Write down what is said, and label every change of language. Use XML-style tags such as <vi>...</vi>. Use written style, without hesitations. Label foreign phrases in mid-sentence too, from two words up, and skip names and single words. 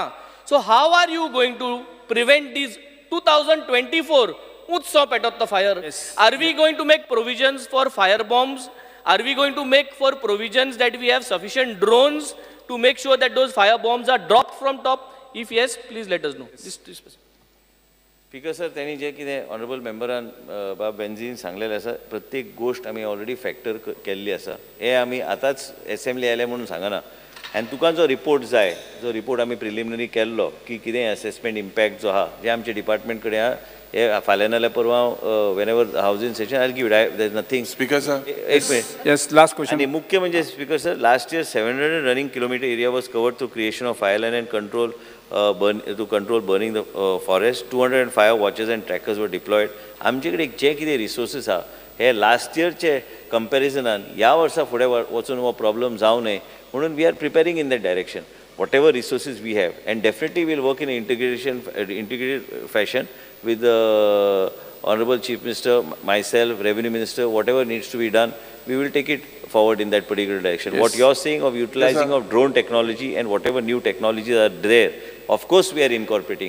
<en>So how are you going to prevent these 2024 utson petrol to fire? Yes. Are we going to make provisions for fire bombs? Are we going to make for provisions that we have sufficient drones to make sure that those fire bombs are dropped from top? If yes, please let us know. This Speaker sir</en> <kok>त्यांनी जे कितें ऑनरेबल मेंबरान बाब बेन्झीन सांगलेलें आसा प्रत्येक गोष्ट आमी</kok> <en>already factor</en> <kok>केल्ली आसा. हे आमी आतांच एसेंब्ली आयले म्हणून सांगना. आनी तुका जो रिपोर्ट जाय, जो रिपोर्ट आमी प्रिलिमिनरी केल्लो की कितें</kok> <en>assessment impact</en> <kok>जो आहा जे आमचे डिपार्टमेंट कडेन आहा, हे फाल्यां नाल्यार परवा</kok> <en>when ever housing session I give there is nothing. Speaker sir</en> <kok>एक मिनिट.</kok> <en>yes last question.</en> <mr>आणि मुख्य म्हणजे</mr> <en>Speaker sir last year 700 running kilometre area was covered through creation of fire line and control to control burning the forest. 205 watches and trackers were deployed.</en> <kok>आमचे कडेन जे कितें रिसोर्सीस आहा हे लास्ट इयरचे कंपॅरिजनान ह्या वर्सा फुडें वचून हो प्रॉब्लम जावं न्हय म्हणून</kok> <en>we are preparing in that direction. whatever resources we have, and definitely we'll work in an integrated fashion with the Honorable Chief Minister, myself, Revenue Minister, whatever needs to be done, we will take it forward in that particular direction. Yes. What you're saying of utilizing of drone technology and whatever new technologies are there, of course we are incorporating.</en>